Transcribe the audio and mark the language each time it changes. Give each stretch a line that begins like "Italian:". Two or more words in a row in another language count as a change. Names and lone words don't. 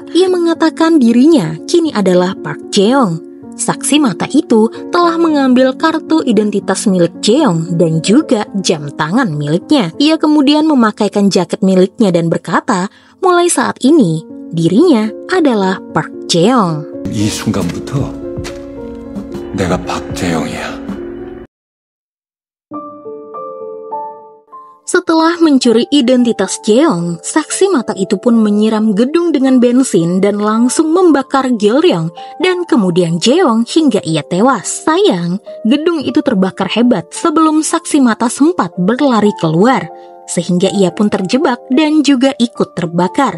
Indonesian: Ia mengatakan dirinya kini adalah Park Jeong. Saksi mata itu telah mengambil kartu identitas milik Jeong dan juga jam tangan miliknya. Ia kemudian memakaikan jaket miliknya dan berkata, mulai saat ini, dirinya adalah Park Jeong.
Korean: 이 순간부터 내가 박재영이야.
Indonesian: Setelah mencuri identitas Jeong, saksi mata itu pun menyiram gedung dengan bensin dan langsung membakar Gil-ryong dan kemudian Jeong hingga ia tewas. Sayang, gedung itu terbakar hebat sebelum saksi mata sempat berlari keluar, sehingga ia pun terjebak dan juga ikut terbakar.